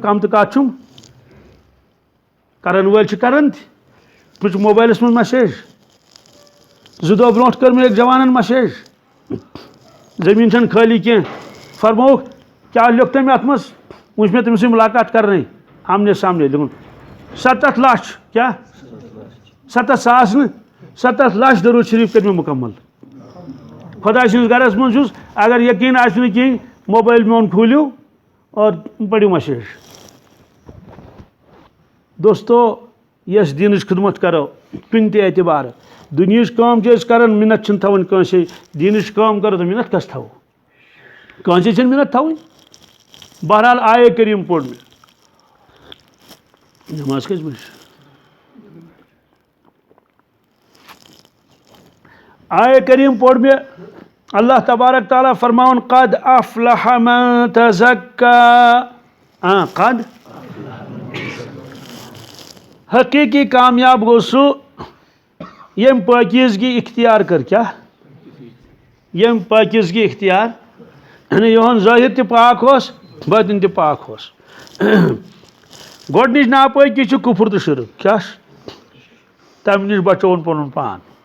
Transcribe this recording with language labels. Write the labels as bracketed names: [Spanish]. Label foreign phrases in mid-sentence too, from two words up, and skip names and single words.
[Kashmiri] کَم تہٕ کَتھ چھُم کَرَن وٲلۍ چھِ کَران تہِ وٕچھ موبایلَس منٛز مسیج 2 دۄہ برونٛٹھ کٔر مےٚ أکۍ جوانَن مسیج زٔمیٖن چھَنہٕ خٲلی کینٛہہ فرمووُکھ کیٛاہ لیوٚکھ تٔمۍ اَتھ منٛز وٕچھ مےٚ تٔمِس سۭتۍ مُلاقات کَرنَے [Urdu] آمنے سامنے [Kashmiri] لیوٚکھُن 7 لَچھ کیٛاہ 7 ساس نہٕ 7 لَچھ درود شریٖف کٔرۍ مےٚ مُکمل خۄداے سٕنٛدِس گَرَس منٛز چھُس اگر یقیٖن آسہِ نہٕ کِہیٖنۍ موبایل میون کھوٗلِو اور پٔرِو مسیج دوستو یۄس دیٖنٕچ خدمت کَرو کُنہِ تہِ اعتبارٕ دُنہِچ کٲم چھِ أسۍ کَران مِنت چھِنہٕ تھاوٕنۍ کٲنٛسے دیٖنٕچ کٲم کَرو تہٕ مِنت کَس تھاوو کٲنٛسے چھِنہٕ مِنت تھاوٕنۍ بہرحال آیے کریٖم پوٚر مےٚ نٮ۪ماز کٔژِ بَجہِ آیے کریٖم پوٚر مےٚ اللہ تبارک تعالیٰ فرماوان [Arabic] قد افلح من [Kashmiri] تزکا قد حقیٖقی کامیاب گوٚو سُہ ییٚمۍ پٲکیٖزگی اختیار کٔر کیٛاہ ییٚمۍ پٲکیٖزگی اختیار یعنی یِہُنٛد ظٲہِر تہِ پاک اوس بٲطِن تہِ پاک اوس گۄڈنِچ ناپٲکی چھِ کُفُر تہٕ شرک کیٛاہ چھُ تَمہِ نِش بچووُن پَنُن پان